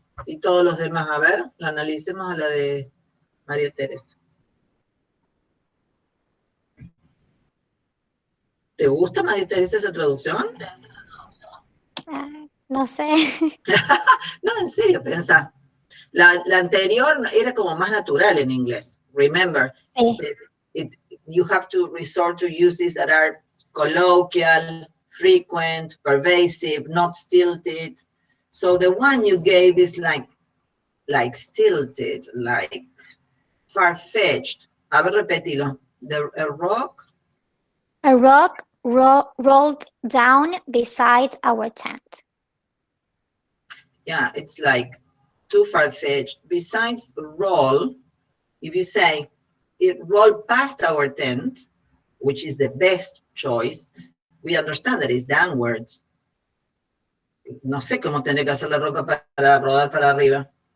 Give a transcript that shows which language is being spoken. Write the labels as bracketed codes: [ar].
[es] Y todos los demás, a ver, la analicemos a la de María Teresa. ¿Te gusta, María Teresa, esa traducción? No sé. No, en serio, pensá. La anterior era como más natural en inglés. [en] Remember, you have to resort to uses that are colloquial, frequent, pervasive, not stilted. So the one you gave is like stilted, like far-fetched. [es] A ver, repetilo. [en] A rock? A rock rolled down beside our tent. Yeah, it's like too far-fetched. Besides roll, if you say it rolled past our tent, which is the best choice, we understand that it's downwards. [es] No sé cómo tendría que hacer la roca para rodar para arriba.